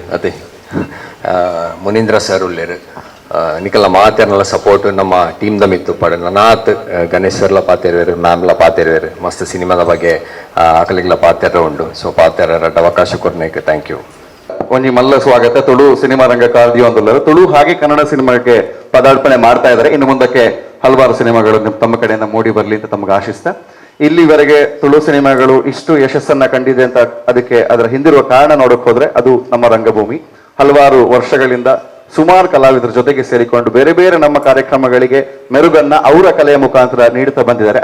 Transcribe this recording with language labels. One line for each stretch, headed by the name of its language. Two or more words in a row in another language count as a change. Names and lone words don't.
Tulu: ಅದೇ ಮುನೀಂದ್ರ ಸರ್ ಉಳ್ಳೇರು, ನಿಕಲ್ಲ ಮಾತೆರ್ನಲ್ಲ ಸಪೋರ್ಟ್ ನಮ್ಮ ಟೀಮ್ದ ಮಿತ್ತು ಪಡ ನನಾತ್ ಗಣೇಶ್ ಸರ್ಲ ಪಾತೆರ್ವೇರು, ಮ್ಯಾಮ್ಲ ಪಾತೆರ್ವೇರು. ಮಸ್ತ್ ಸಿನಿಮಾದ ಬಗ್ಗೆ ಆಕಲಿಗ್ಲ ಪಾತೆರ ಉಂಡು. ಸೊ ಪಾತೆರ ರಡ್ಡ ಅವಕಾಶ ಕೊರ್ನೇಕ್
English: thank you.
Tulu: ಒಂಜಿ ಮಲ್ಲ ಸ್ವಾಗತ. ತುಳು ಸಿನಿಮಾ ರಂಗ ಕಾರ್ದಿಯೊಂದುಲ್ಲರು
Kannada: ತುಳು ಹಾಗೆ ಕನ್ನಡ ಸಿನಿಮಾಕ್ಕೆ ಪದಾರ್ಪಣೆ ಮಾಡ್ತಾ ಇದ್ದಾರೆ. ಇನ್ನು ಮುಂದಕ್ಕೆ ಹಲವಾರು ಸಿನಿಮಾಗಳು ತಮ್ಮ ಕಡೆಯಿಂದ ಮೂಡಿ ಬರಲಿ ಅಂತ ತಮಗೆ ಆಶಿಸ್ತಾ, ಇಲ್ಲಿವರೆಗೆ ತುಳು ಸಿನಿಮಾಗಳು ಇಷ್ಟು ಯಶಸ್ಸನ್ನ ಕಂಡಿದೆ ಅಂತ ಅದಕ್ಕೆ ಅದರ ಹಿಂದಿರುವ ಕಾರಣ ನೋಡಕ್ ಹೋದ್ರೆ ಅದು ನಮ್ಮ ರಂಗಭೂಮಿ. ಹಲವಾರು ವರ್ಷಗಳಿಂದ ಸುಮಾರು ಕಲಾವಿದರ ಜೊತೆಗೆ ಸೇರಿಕೊಂಡು ಬೇರೆ ಬೇರೆ ನಮ್ಮ ಕಾರ್ಯಕ್ರಮಗಳಿಗೆ ಮೆರುಗನ್ನ ಅವರ ಕಲೆಯ ಮುಖಾಂತರ ನೀಡುತ್ತಾ ಬಂದಿದ್ದಾರೆ.